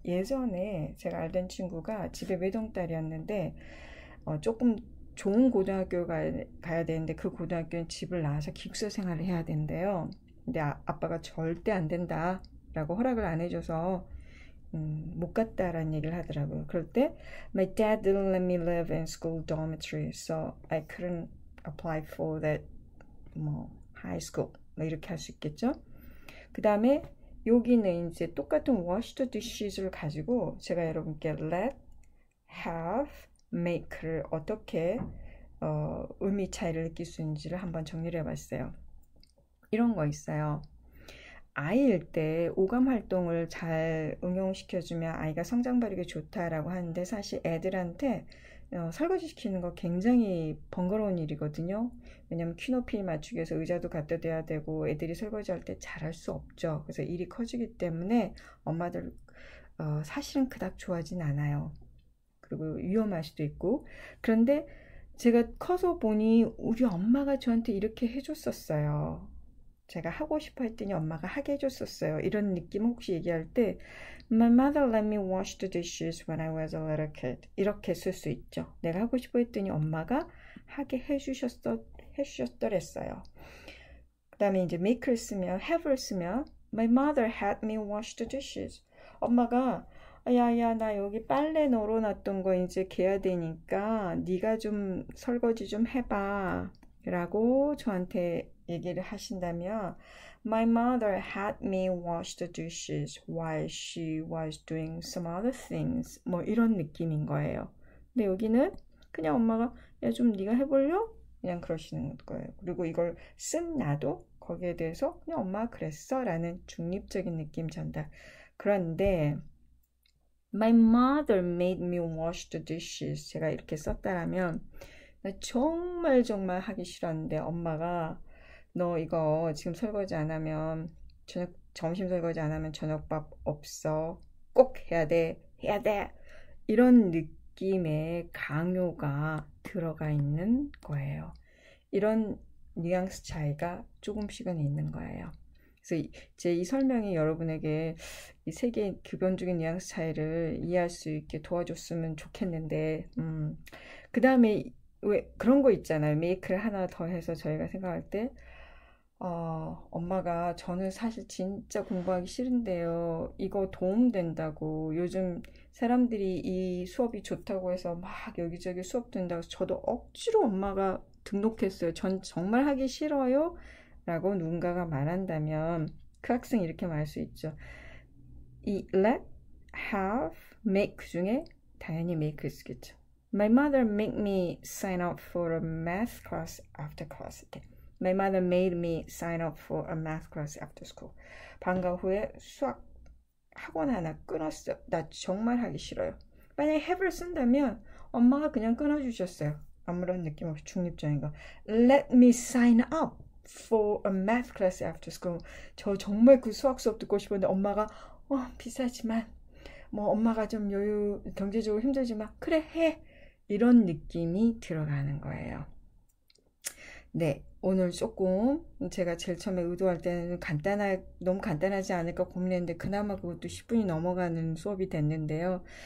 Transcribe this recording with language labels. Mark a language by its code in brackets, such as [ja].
[ko] 예전에 제가 알던 친구가 집에 외동딸이었는데 조금 좋은 고등학교 가야 되는데 그 고등학교는 집을 나와서 기숙사 생활을 해야 된대요. 근데 아빠가 절대 안 된다 라고 허락을 안 해줘서 못 갔다라는 얘기를 하더라고요. 그럴 때 [en] My dad didn't let me live in school dormitory, so I couldn't apply for that high school. [ko] 이렇게 할 수 있겠죠. 그 다음에 여기는 이제 똑같은 [en] wash the dishes [ko] 를 가지고 제가 여러분께 let, have, make를 어떻게 의미 차이를 느낄 수 있는지를 한번 정리를 해봤어요. 이런 거 있어요. 아이일 때 오감 활동을 잘 응용시켜주면 아이가 성장 발육에 좋다라고 하는데 사실 애들한테 설거지 시키는 거 굉장히 번거로운 일이거든요. 왜냐면 키높이 맞추기 위해서 의자도 갖다 대야 되고 애들이 설거지 할 때 잘할 수 없죠. 그래서 일이 커지기 때문에 엄마들 사실은 그닥 좋아하진 않아요. 그리고 위험할 수도 있고. 그런데 제가 커서 보니 우리 엄마가 저한테 이렇게 해줬었어요. 제가 하고 싶어 했더니 엄마가 하게 해줬었어요. 이런 느낌 혹시 얘기할 때 [en] My mother let me wash the dishes when I was a little kid. [ko] 이렇게 쓸 수 있죠. 내가 하고 싶어 했더니 엄마가 하게 해주셨더랬어요. 그 다음에 이제 make를 쓰면 have를 쓰면 [en] My mother had me wash the dishes. [ko] 엄마가 야야 나 여기 빨래 널어놨던 거 이제 개야 되니까 네가 좀 설거지 좀 해봐 라고 저한테 얘기를 하신다면 [en] My mother had me wash the dishes while she was doing some other things. [ko] 뭐 이런 느낌인 거예요. 근데 여기는 그냥 엄마가 야 좀 네가 해볼려? 그냥 그러시는 거예요. 그리고 이걸 쓴 나도 거기에 대해서 그냥 엄마가 그랬어 라는 중립적인 느낌 전달. [en] 그런데 My mother made me wash the dishes. [ko] 제가 이렇게 썼다라면 나 정말 하기 싫었는데 엄마가 너 이거 지금 설거지 안 하면 점심 설거지 안 하면 저녁밥 없어. 꼭 해야 돼. 이런 느낌의 강요가 들어가 있는 거예요. 이런 뉘앙스 차이가 조금씩은 있는 거예요. 그래서 제 이 설명이 여러분에게 이 세 개의 기본적인 뉘앙스 차이를 이해할 수 있게 도와줬으면 좋겠는데 그 다음에 왜 그런 거 있잖아요. 메이크를 하나 더 해서 저희가 생각할 때 엄마가 저는 사실 진짜 공부하기 싫은데요. 이거 도움된다고 요즘 사람들이 이 수업이 좋다고 해서 막 여기저기 수업 된다고 해서 저도 억지로 엄마가 등록했어요. 전 정말 하기 싫어요. 라고 누군가가 말한다면 그 학생이 이렇게 말할 수 있죠. 이 let, have, make 중에 당연히 make를 쓰겠죠. [en] My mother made me sign up for a math class after class. [ko] 이렇게. [en] My mother made me sign up for a math class after school. [ko] 방과 후에 수학 학원 하나 끊었어. 나 정말 하기 싫어요. 만약에 have를 쓴다면 엄마가 그냥 끊어주셨어요. 아무런 느낌 없이 중립적인 거. [en] Let me sign up for a math class after school. [ko] 저 정말 그 수학 수업 듣고 싶었는데 엄마가 비싸지만 뭐 엄마가 좀 경제적으로 힘들지만 그래 해. 이런 느낌이 들어가는 거예요. 네, 오늘 조금 제가 제일 처음에 의도할 때는 너무 간단하지 않을까 고민했는데 그나마 그것도 10분이 넘어가는 수업이 됐는데요.